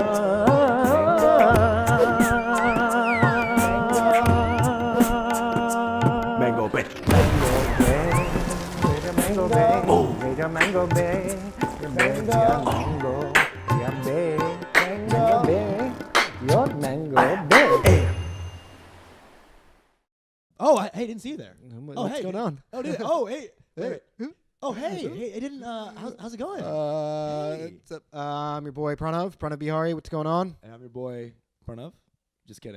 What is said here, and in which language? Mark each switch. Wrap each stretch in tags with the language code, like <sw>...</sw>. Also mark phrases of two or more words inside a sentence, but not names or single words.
<en>Mango Bay. Mango Bay, Mango Mango Bay, Mango, yeah Bay, Mango Bay, your Mango Bay. Oh, hey, didn't see you there. What's going on? Oh, did oh, hey. Wait. Oh, hey, I didn't. How's it going? Hey. What's up? I'm your boy Pranav Bihari. What's going on? And I'm your boy Pranav. Just kidding.</en>